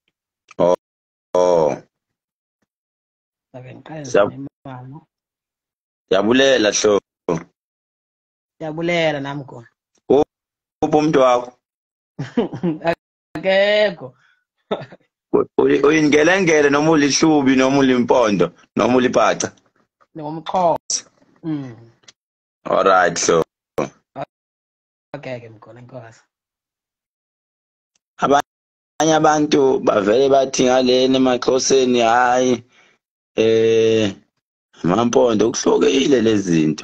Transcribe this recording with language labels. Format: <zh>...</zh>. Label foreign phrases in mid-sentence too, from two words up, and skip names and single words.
<xh>Ndizawuke ndiqale ndizame imali. Ndiyabulela hlo. Ndiyabulela nam khona. Uphi umntu wakho? Akekho. Uyingelengele noma ulihlubi noma ulimpondo noma uliphaca? Ngomxhosa. Alright hlo. Okay ke mkhulu enkosi.</xh> <zu>Abanye abantu bavele bathi ngalena emaXhoseni hayi Mampondo kuhlokile lezi zinto.</zu>